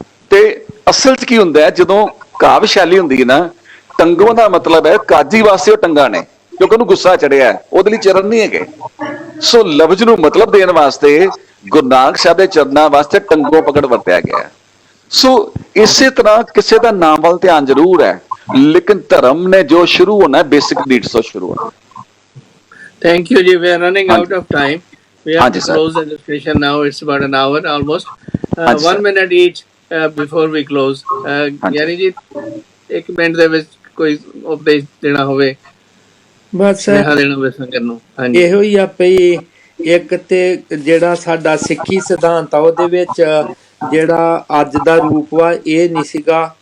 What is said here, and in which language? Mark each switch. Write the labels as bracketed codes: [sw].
[pa] ਤੇ ਅਸਲ 'ਚ ਕੀ ਹੁੰਦਾ ਹੈ, ਜਦੋਂ ਕਾਵਿ ਸ਼ੈਲੀ ਹੁੰਦੀ ਹੈ ਨਾ, ਟੰਗੋਂ ਦਾ ਮਤਲਬ ਹੈ ਕਾਜੀ ਵਾਸਤੇ ਉਹ ਟੰਗਾ ਨੇ, ਕਿਉਂਕਿ ਉਹਨੂੰ ਗੁੱਸਾ ਚੜਿਆ, ਉਹਦੇ ਲਈ ਚਰਨ ਨਹੀਂ ਹੈਗੇ। ਸੋ ਲਫ਼ਜ਼ ਨੂੰ ਮਤਲਬ ਦੇਣ ਵਾਸਤੇ ਗੁਰੂ ਨਾਨਕ ਸਾਹਿਬ ਦੇ ਚਰਨਾਂ ਵਾਸਤੇ ਟੰਗੋਂ ਪਕੜ ਵਰਤਿਆ ਗਿਆ। ਸੋ ਇਸੇ ਤਰ੍ਹਾਂ ਕਿਸੇ ਦਾ ਨਾਮ ਵੱਲ ਧਿਆਨ ਜ਼ਰੂਰ ਹੈ, ਲੇਕਿਨ ਧਰਮ ਨੇ ਜੋ ਸ਼ੁਰੂ ਹੋਣਾ ਬੇਸਿਕ ਨੀਡਸ ਤੋਂ ਸ਼ੁਰੂ ਹੋਣਾ। [en] Thank you, Ji. We are running out of time. We have to sir. close the discussion now. It's about an hour almost. Sir. 1 minute each before we close. [pa] Gyani ji, 1 minute ਦੇ ਵਿੱਚ ਕੋਈ ਉਪਦੇਸ਼ ਦੇਣਾ ਹੋਵੇ, ਬਸ ਸੁਨੇਹਾ ਦੇਣਾ ਹੋਵੇ ਸੰਗਤ ਨੂੰ। ਹਾਂਜੀ, ਇਹੋ ਹੀ ਆ ਪਈ। ਇੱਕ ਤੇ ਜਿਹੜਾ ਸਾਡਾ ਸਿੱਖੀ ਸਿਧਾਂਤ ਆ, ਉਹਦੇ ਵਿੱਚ ਜਿਹੜਾ ਅੱਜ ਦਾ ਰੂਪ ਵਾ ਇਹ ਨਹੀਂ ਸੀਗਾ।